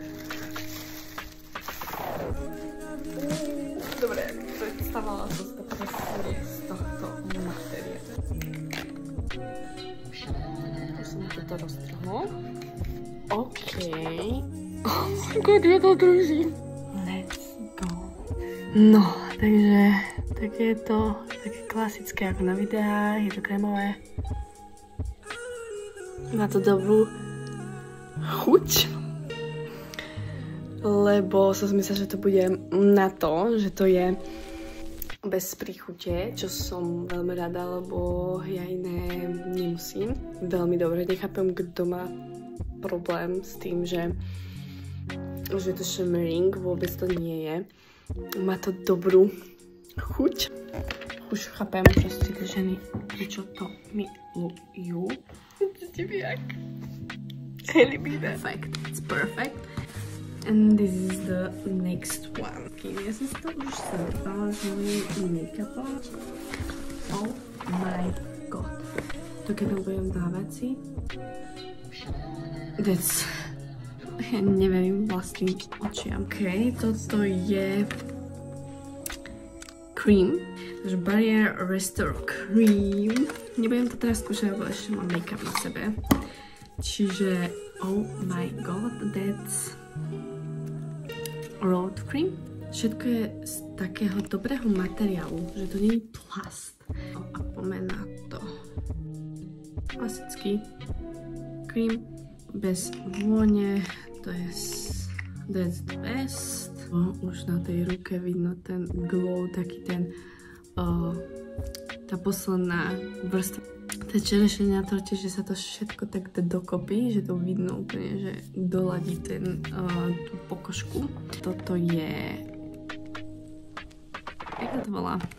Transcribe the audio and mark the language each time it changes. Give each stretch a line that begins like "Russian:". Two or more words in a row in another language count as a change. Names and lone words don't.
Slovak: Dobre, predstavovala som si to presne z tohto materiálu. Už som toto roztrhol.
English: OK. Oh my god,
Slovak: ja to držím.
English: Let's go.
Slovak: No, takže tak je to také klasické ako na videách, je to krémové. Má to dobrú chuť. Lebo som si myslela, že to bude na to, že to je bez príchute, čo som veľmi rada, lebo ja iné nemusím. Veľmi dobre, nechápem, kto má problém s tým, že to shimmering, vôbec to nie je. Má to dobrú chuť. Už chápem proste tie ženy, prečo to milujú. Vidíte jak?
English: Hailey Bieber. Perfect. It's perfect. And this is the next one.
Slovak: Ja som si to už srpala s mojím make-upom.
English: Oh my god.
Slovak: To keď budem dávať si.
English: That's...
Slovak: Ja neverím vlastným očiam. OK, toto je cream. Takže Barrier Restore Cream. Nebudem to teraz skúšať, lebo ešte mám make-up na sebe. Čiže,
English: oh my god, that's road cream.
Slovak: Všetko je z takého dobrého materiálu, že to nie je plast. A poďme na to. Klasický cream bez vône. To je
English: that's the best.
Slovak: Už na tej ruke vidno ten glow, taký ten tá posledná vrstva. Tá čerešenia na torte, že sa to všetko tak dá dokopy, že to vidno úplne, že doladí ten tú pokožku. Toto je... Jak to volá?